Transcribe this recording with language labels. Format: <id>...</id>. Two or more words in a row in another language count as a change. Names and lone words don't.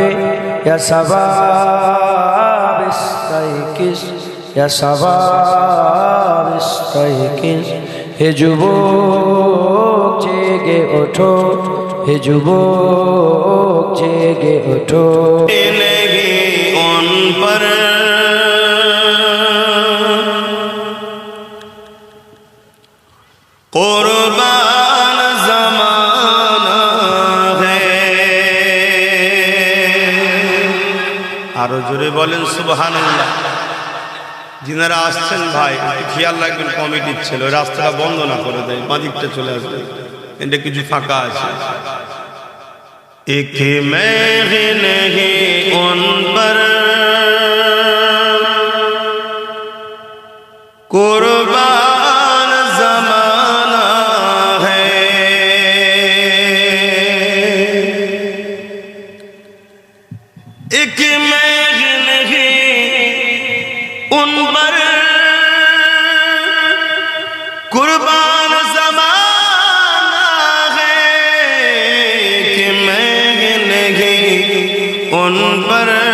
<ar>يا شباب استيقظ، يا شباب استيقظ,</ar> <bn>হে যুবক জেগে ওঠো, হে যুবক জেগে ওঠো।</bn> <ur>لگے ان پر قربان زمانہ ہے،</ur> <bn>আরো জোরে বলেন সুবহানাল্লাহ। যিনারা আসছেন ভাই একটু খেয়াল রাখবেন, কমিটির ছিল রাস্তাটা বন্ধ না করে দেয়, বাদিকটা চলে আসবে, এটা কিছু ফাঁকা আছে।</bn> <ur>ایک میغ نہیں ان پر قربان زمانہ ہے، ایک میغ نہیں ان پر قربان زمانہ ہے، کہ ان پر</ur>